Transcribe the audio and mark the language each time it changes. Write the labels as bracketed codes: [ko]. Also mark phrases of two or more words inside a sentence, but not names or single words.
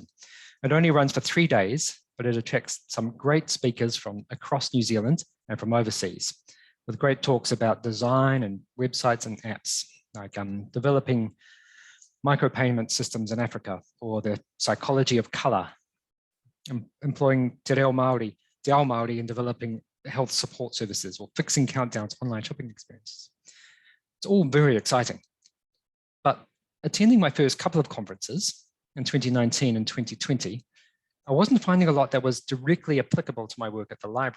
[en] It only runs for 3 days, but it attracts some great speakers from across New Zealand and from overseas, with great talks about design and websites and apps, like developing micropayment systems in Africa, or the psychology of color, employing [mi] te reo Māori, te ao Māori [en] in developing health support services, or fixing countdowns online shopping experiences. It's all very exciting. But attending my first couple of conferences in 2019 and 2020, I wasn't finding a lot that was directly applicable to my work at the library.